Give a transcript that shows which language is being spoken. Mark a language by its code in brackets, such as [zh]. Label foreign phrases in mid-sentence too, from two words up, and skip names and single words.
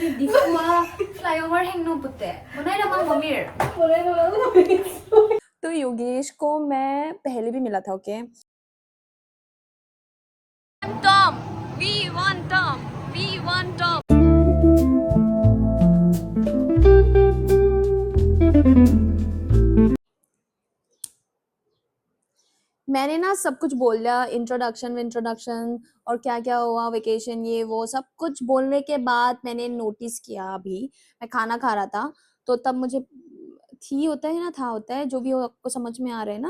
[hi] Difua flyover hang no putte. Bunay namang mamir. तो योगेश को मैं पहले भी मिला था, ओके। [en] Tom, we want Tom, we want Tom. [hi] मैंने ना सब कुछ बोल दिया, इंट्रोडक्शन और क्या क्या हुआ, वेकेशन, ये वो सब कुछ बोलने के बाद मैंने नोटिस किया, अभी मैं खाना खा रहा था तो तब मुझे थी होता है ना, था होता है, जो भी हो आपको समझ में आ रहा है ना।